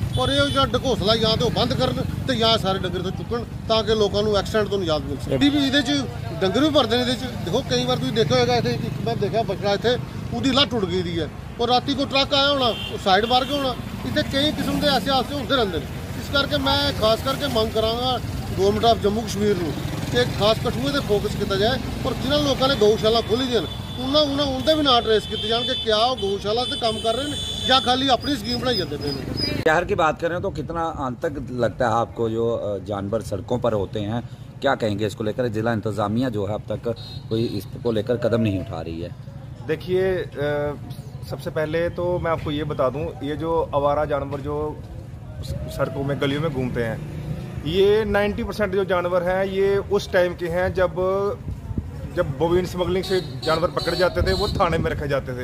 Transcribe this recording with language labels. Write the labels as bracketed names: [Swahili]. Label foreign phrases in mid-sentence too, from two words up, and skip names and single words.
[Punjabi] ਔਰ ਇਹ ਜਿਹੜਾ ਢਕੋਸਲਾ ਜਾਂ ਤੇ ਉਹ ਬੰਦ ਕਰਨ ਤੇ ਜਾਂ ਸਾਰੇ ਡੰਗਰ ਤੋਂ ਚੁੱਕਣ ਤਾਂ ਕਿ ਲੋਕਾਂ ਨੂੰ ਐਕਸੀਡੈਂਟ ਤੋਂ ਨਿਜਾਤ ਮਿਲ ਸਕੇ। ਵੀ ਇਹਦੇ 'ਚ ਡੰਗਰ ਵੀ ਭਰਦੇ ਨੇ ਇਹਦੇ 'ਚ। ਦੇਖੋ ਕਈ ਵਾਰ ਤੁਸੀਂ ਦੇਖਿਆ ਹੋਏਗਾ ਇੱਥੇ ਇੱਕ ਮੈਂ ਦੇਖਿਆ ਬੱਚਾ ਇੱਥੇ ਉਹਦੀ ਲੱਤ ਟੁੱਟ ਗਈ ਦੀ ਹੈ ਔਰ ਰਾਤੀ ਕੋਈ ਟਰੱਕ ਆਇਆ ਹੋਣਾ ਉਹ ਸਾਈਡ ਮਾਰ ਕੇ ਹੋਣਾ। ਇੱਥੇ ਕਈ ਕਿਸਮ ਦੇ ਐਸੇ ਹਾਦਸੇ ਹੁੰਦੇ ਰਹਿੰਦੇ ਨੇ। ਇਸ ਕਰਕੇ ਮੈਂ ਖਾਸ ਕਰਕੇ ਮੰਗ ਕਰਾਂਗਾ [English] Government of Jammu Kashmir [Punjabi] ਨੂੰ ਕਿ ਖਾਸ ਕਠੂਏ ਤੇ ਫੋਕਸ ਕੀਤਾ ਜਾਏ ਔਰ ਜਿਨ੍ਹਾਂ ਲੋਕਾਂ ਨੇ ਗਊਸ਼ਾਲਾ ਖੋਲੀ ਦੀਆਂ ਉਹਨਾਂ ਉਹਦੇ ਵੀ ਨਾ ਟ੍ਰੇਸ ਕੀਤੇ ਜਾਣ ਕਿ ਕਿਆ ਉਹ ਗਊਸ਼ਾਲਾ ਤੇ ਕੰਮ ਕਰ ਰਹੇ ਨੇ ਜਾਂ ਖਾਲੀ ਆਪਣੀ ਸਕੀਮ ਬਣਾਈ ਜਾਂਦੇ पए ਨੇ। [Hindi] शहर की बात करें तो कितना आतंक लगता है आपको जो जानवर सड़कों पर होते हैं, क्या कहेंगे इसको लेकर? जिला इंतज़ामिया जो है अब तक कोई इसको लेकर कदम नहीं उठा रही है। देखिए, सबसे पहले तो मैं आपको ये बता दूं, ये जो आवारा जानवर जो सड़कों में गलियों में घूमते हैं, ये 90% जो जानवर हैं ये उस टाइम के हैं जब [English] bovine smuggling [Hindi] से जानवर पकड़े जाते थे, वो थाने में रखे जाते थे।